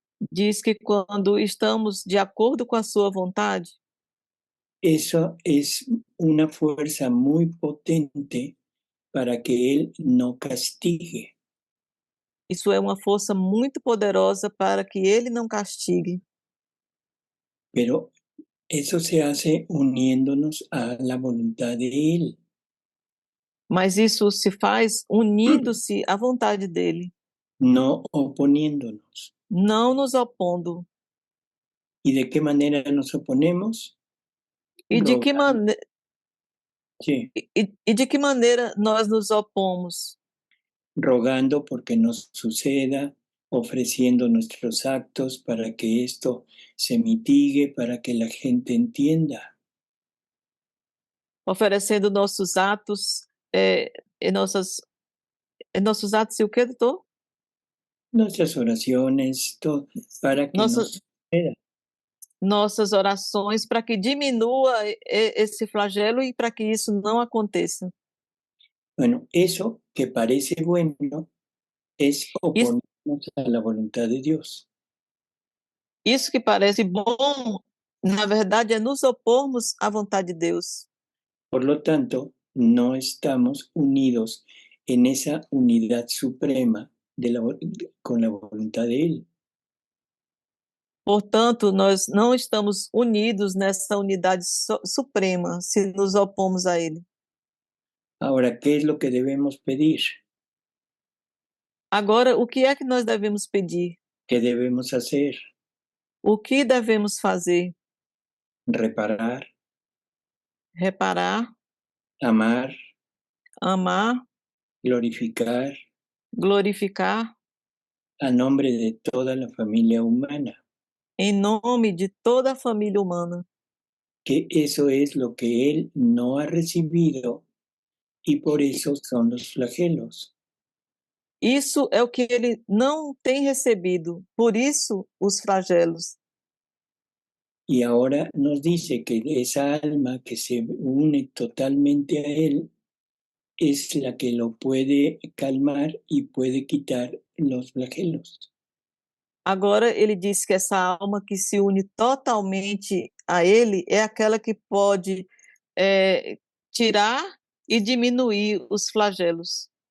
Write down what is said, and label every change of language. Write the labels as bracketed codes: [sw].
[pt] diz que quando estamos de acordo com a sua vontade, [es] eso es una fuerza muy potente para que Él no castigue. [pt] Isso é uma força muito poderosa para que ele não castigue. [es] Pero eso se hace uniéndonos a la voluntad de Él. [pt] Mas isso se faz unindo-se à vontade dele. [es] No oponiéndonos. [pt] Não nos opondo. [es] ¿Y de qué manera nos oponemos? [pt] E de que maneira? [es] Sí. [pt] E de que maneira nós nos opomos? [es] Rogando porque nos suceda, ofreciendo nuestros actos para que esto se mitigue, para que la gente entienda. [pt] Oferecendo nossos atos, nossos atos e o que, doutor? [es] Nuestras oraciones, todo, para que nos suceda. [pt] Nossas orações para que diminua esse flagelo e para que isso não aconteça. [es] Bueno, eso que parece bueno es oponernos a la voluntad de Dios. [pt] Isso que parece bom, na verdade, é nos opormos à vontade de Deus. [es] Por lo tanto, no estamos unidos en esa unidad suprema con la voluntad de Él. [pt] Portanto, nós não estamos unidos nessa unidade suprema se nos opomos a Ele. [es] Ahora, ¿qué es lo que debemos pedir? [pt] Agora, o que é que nós devemos pedir? [es] ¿Qué debemos hacer? [pt] O que devemos fazer? [es] Reparar. [pt] Reparar. [es] Amar. [pt] Amar. [es] Glorificar. [pt] Glorificar. [es] A nombre de toda la familia humana. [pt] Em nome de toda a família humana. [es] Que eso es lo que Él no ha recibido y por eso son los flagelos. [pt] Isso é o que ele não tem recebido, por isso os flagelos. [es] Y ahora nos dice que esa alma que se une totalmente a Él es la que lo puede calmar y puede quitar los flagelos. [pt] Agora ele diz que essa alma que se une totalmente a ele é aquela que pode tirar e diminuir os flagelos.